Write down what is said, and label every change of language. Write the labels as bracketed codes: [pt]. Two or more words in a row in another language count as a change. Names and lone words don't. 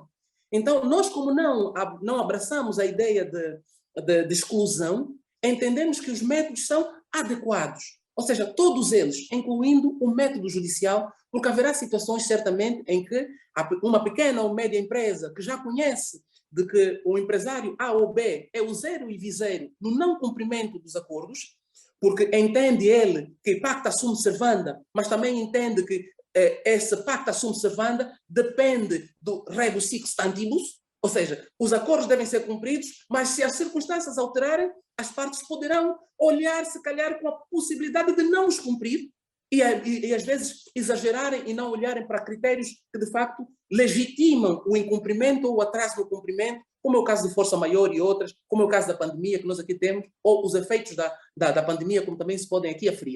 [pt] Então, nós como não abraçamos a ideia de exclusão, entendemos que os métodos são adequados, ou seja, todos eles, incluindo o método judicial, porque haverá situações, certamente, em que uma pequena ou média empresa que já conhece de que o empresário A ou B é o zero e viseiro no não cumprimento dos acordos, porque entende ele que [la] pacta sunt servanda, [pt] mas também entende que esse [la] pacta sunt servanda [pt] depende do [la] rebus sic stantibus, [pt] ou seja, os acordos devem ser cumpridos, mas se as circunstâncias alterarem, as partes poderão olhar, se calhar, com a possibilidade de não os cumprir e às vezes exagerarem e não olharem para critérios que, de facto, legitimam o incumprimento ou o atraso no cumprimento, como é o caso de força maior e outras, como é o caso da pandemia que nós aqui temos, ou os efeitos da pandemia, como também se podem aqui aferir.